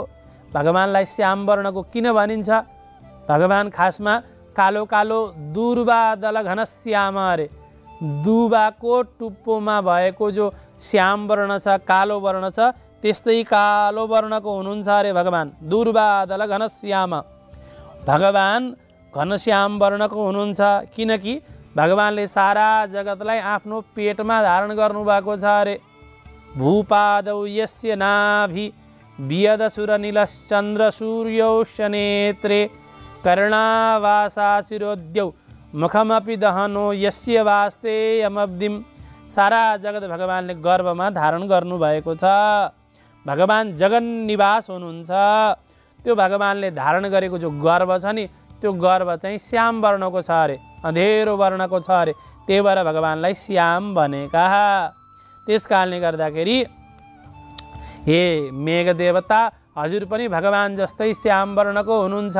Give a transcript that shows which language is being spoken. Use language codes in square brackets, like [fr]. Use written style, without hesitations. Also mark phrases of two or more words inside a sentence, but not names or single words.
[ne] भगवानलाई श्याम वर्णको किन भनिन्छ? भगवान खासमा कालो कालो [sa] दुर्वा दल घनश्याम [ne] अरे, दुबाको टुप्पोमा भएको जो श्याम वर्ण छ, कालो वर्ण छ, त्यस्तै कालो वर्णको हुनुहुन्छ अरे भगवान, [sa] दुर्वा दल घनश्याम। [ne] भगवान घनश्याम वर्णको हुनुहुन्छ किनकि भगवानले सारा जगतलाई आफ्नो पेटमा धारण गर्नुभएको छ अरे। [sa] भूपादौ यस्य नाभि वियदसुर नीलश्चन्द्र सूर्यौषनेत्रे कर्णावासा शिरोद्यौ मुखमपि दहनो यस्य वास्ते यमब्दिम। [ne] सारा जगत भगवानले गर्भमा धारण गर्नुभएको छ। भगवान जगन निवास हुनुहुन्छ। त्यो भगवानले धारण गरेको जो गर्भ छ नि, त्यो गर्भ चाहिँ श्याम वर्णको छ अरे, अँधेरो वर्णको छ अरे, त्यही भएर भगवानलाई श्याम भनेका। त्यस कारणले गर्दाखेरि हे मेघ देवता हजुर पनि भगवान जस्तै श्याम वर्णको हुनुहुन्छ।